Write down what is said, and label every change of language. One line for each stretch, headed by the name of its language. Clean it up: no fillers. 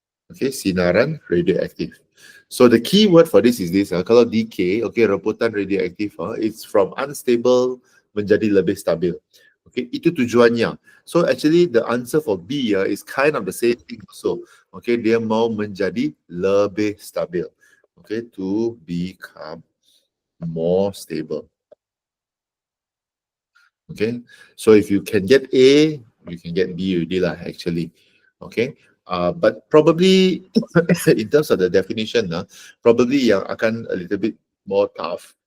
English: Okay, sinaran radioactive. So the key word for this is this.
Malay: Kalau decay, okay, rebutan radioaktif,
English: it's from unstable
Malay: menjadi lebih stabil.
English: Okay,
Malay: itu tujuannya.
English: So actually the answer for B is kind of the same thing also.
Malay: Okay, dia mau menjadi lebih stabil.
English: Okay, to become more stable. Okay, so if you can get A, you can get B already lah actually. Okay, but probably in terms of the definition, probably
Malay: yang akan
English: a little bit more tough.